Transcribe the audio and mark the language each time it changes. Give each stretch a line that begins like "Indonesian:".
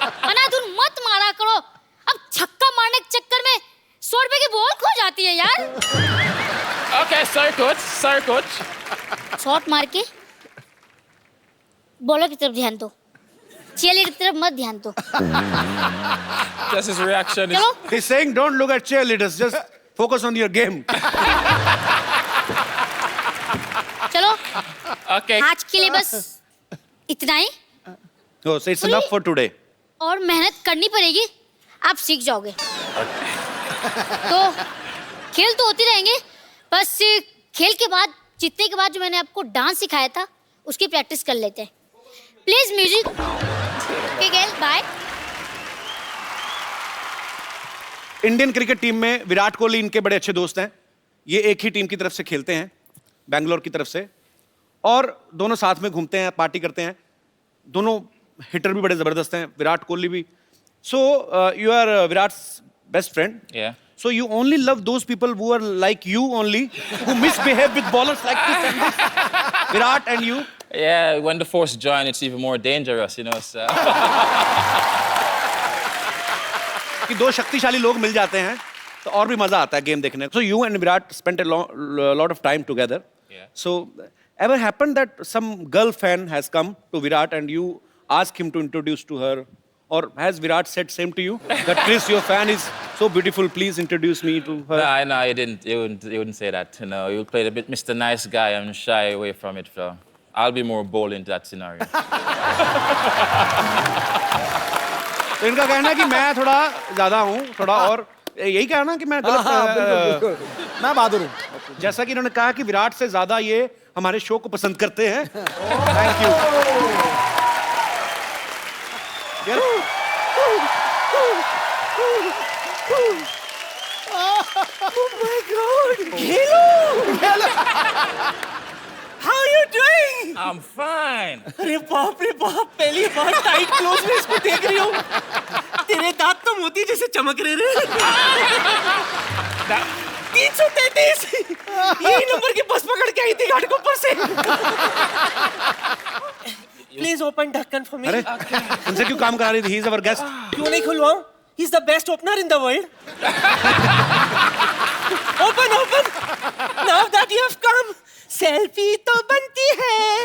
Hindi: अनाधुन मत मारा करो। अब छक्का मारने के चक्कर में 100 रुपए की बॉल खो जाती है यार।
English: Okay, sorry, coach. Sorry, coach.
Hindi: Shot मार के बॉलर की तरफ ध्यान दो, चीयरलीडर की तरफ मत ध्यान दो।
English: Just his reaction is.
Hindi: चलो,
English: He's saying don't look at cheerleaders, just focus on your game.
Hindi: चलो,
English: Okay.
Hindi: आज के लिए बस इतना ही।
English: Oh, so it's enough for today.
Hindi: और मेहनत करनी पड़ेगी, आप सीख जाओगे। तो खेल तो होती रहेंगे, बस खेल के बाद, जीतने के बाद जो मैंने आपको डांस सिखाया था, उसकी प्रैक्टिस कर लेते हैं।
English: Please music. Okay Gayle, bye.
Hindi: Indian cricket team में विराट कोहली इनके बड़े अच्छे दोस्त हैं। ये एक ही टीम की तरफ से खेलते हैं, बैंगलोर की तरफ से, और दोनों साथ में घूमते हैं, पार्टी करते हैं। दोनों हिटर भी बड़े जबरदस्त हैं, विराट कोहली भी।
English: So you are Virat's best friend. Yeah. So you only love those people who are like you only, who misbehave with ballers like this and this. Virat and you. Yeah, when the force join, it's even more dangerous, you know. So.
Hindi: कि दो शक्तिशाली लोग मिल जाते हैं तो और भी मजा आता है गेम देखने को.
English: So you and Virat spent a lot of time together. Yeah. So ever happened that some girl fan has come to Virat and you ask him to introduce to her, or has Virat said same to you that Chris, your fan is so beautiful, please introduce me to her? No, he didn't. He wouldn't say that. You know, he played a bit Mr. Nice Guy and shy away from it. So I'll be more bold in that scenario.
Hindi: तो इनका कहना है कि मैं थोड़ा ज्यादा हूँ, थोड़ा और यही कहना कि मैं गलत. बिल्कुल मैं बहादुर हूँ. जैसा कि इन्होंने कहा कि विराट से ज्यादा ये हमारे शो को पसंद करते हैं.
English: Thank you. How are you doing? I'm fine.
Hindi: अरे बाप रे बाप, पहली बार टाइट क्लोज में इसको देख रही हूँ. तेरे दांत तो मोती जैसे चमक रहे रे. 333 यही नंबर की बस पकड़ के आई थी घाटकोपर से.
English: Please open ढक्कन for me.
Hindi: अरे उनसे क्यों काम करा रही थी?
English: He is our guest.
Hindi: क्यों नहीं खुलवाऊं?
English: He's the best opener in the world. Open, open. Now that you have come, selfie
Hindi: तो बनती है.